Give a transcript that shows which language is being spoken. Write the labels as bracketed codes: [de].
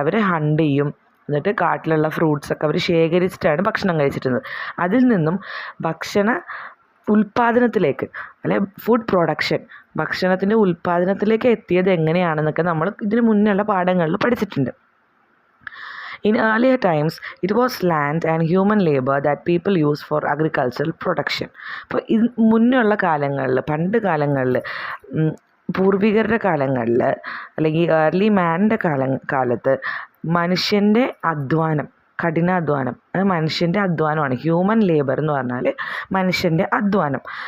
[ml] അവർ hunt ചെയ്യും, എന്നിട്ട് കാട്ടിലുള്ള ഫ്രൂട്ട്സൊക്കെ അവർ ശേഖരിച്ചിട്ടാണ് ഭക്ഷണം കഴിച്ചിരുന്നത്. അതിൽ നിന്നും ഭക്ഷണ ഉൽപ്പാദനത്തിലേക്ക് അല്ലെ, ഫുഡ് പ്രൊഡക്ഷൻ, ഭക്ഷണത്തിൻ്റെ ഉൽപ്പാദനത്തിലേക്ക് എത്തിയത് എങ്ങനെയാണെന്നൊക്കെ നമ്മൾ ഇതിന് മുന്നുള്ള പാഠങ്ങളിൽ പഠിച്ചിട്ടുണ്ട്. [en] In earlier times, it was land and human labor that people used for agricultural production. [ml] അപ്പോൾ മുന്നുള്ള കാലങ്ങളിൽ, പണ്ട് കാലങ്ങളിൽ, പൂർവികരുടെ കാലങ്ങളിൽ അല്ലെങ്കിൽ ഏർലി മാൻ്റെ കാലത്ത് മനുഷ്യൻ്റെ അധ്വാനം, കഠിനാധ്വാനം, മനുഷ്യൻ്റെ അധ്വാനമാണ് ഹ്യൂമൻ ലേബർ എന്ന് പറഞ്ഞാൽ മനുഷ്യൻ്റെ അധ്വാനം.